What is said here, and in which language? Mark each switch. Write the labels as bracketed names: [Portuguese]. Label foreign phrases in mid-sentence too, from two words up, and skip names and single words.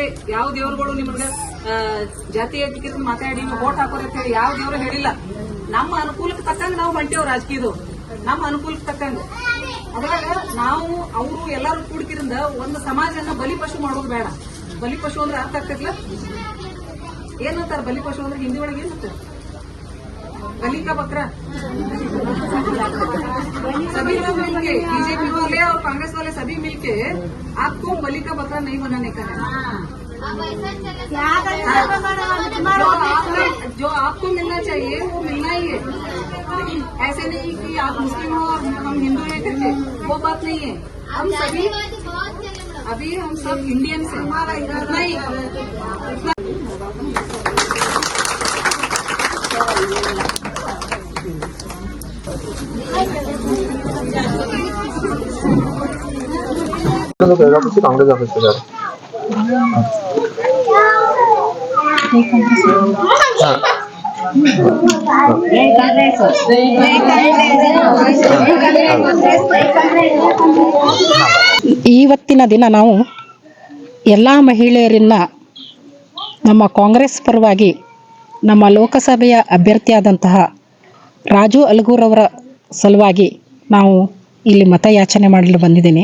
[Kannada] ಯಾವ ದೇವ್ರುಗಳು ನಿಮ್ಗೆ ಜಾತಿ ಮಾತಾಡಿ ವೋಟ್ ಹಾಕೋರಿ ಅಂತ ಹೇಳಿ ಯಾವ ದೇವ್ರು ಹೇಳಿಲ್ಲ. ನಮ್ಮ ಅನುಕೂಲಕ್ಕೆ ತಕ್ಕಂಗ ನಾವು ಹೊಂಟೇವ್ ರಾಜಕೀಯದವ್ರು, ನಮ್ಮ ಅನುಕೂಲಕ್ಕೆ ತಕ್ಕಂಗ. ಅದ್ರಾಗ ನಾವು ಅವರು ಎಲ್ಲಾರು ಕೂಡ್ಕಿರಿಂದ ಒಂದು ಸಮಾಜನ ಬಲಿಪಶು ಮಾಡೋದು ಬೇಡ. ಬಲಿಪಶು ಅಂದ್ರೆ ಅರ್ಥ ಆಗ್ತಿರ್ಲ ಏನಂತಾರ? ಬಲಿಪಶು ಅಂದ್ರೆ ಹಿಂದಿ ಒಳಗೆ ಏನಂತಾರೆ? [Hindi] बलि का बकरा. सभी लोग मिलके, बीजेपी वाले और कांग्रेस वाले सभी मिलके आपको बलि का बकरा नहीं बनाने का है. जो आपको मिलना चाहिए वो मिलना ही है. ऐसे नहीं कि आप मुस्लिम हो और हम हिंदू हैं करके, वो बात नहीं है. हम सभी अभी हम सब इंडियंस हैं. उतना ही कांग्रेस ऑफिस से [Kannada] ಇವತ್ತಿನ ದಿನ ನಾವು ಎಲ್ಲ ಮಹಿಳೆಯರನ್ನ ನಮ್ಮ ಕಾಂಗ್ರೆಸ್ ಪರವಾಗಿ ನಮ್ಮ ಲೋಕಸಭೆಯ ಅಭ್ಯರ್ಥಿಯಾದಂತಹ ರಾಜು ಆಲ್ಗೂರ್ ಅವರ ಸಲುವಾಗಿ ನಾವು ಇಲ್ಲಿ ಮತಯಾಚನೆ ಮಾಡಲು ಬಂದಿದ್ದೀನಿ.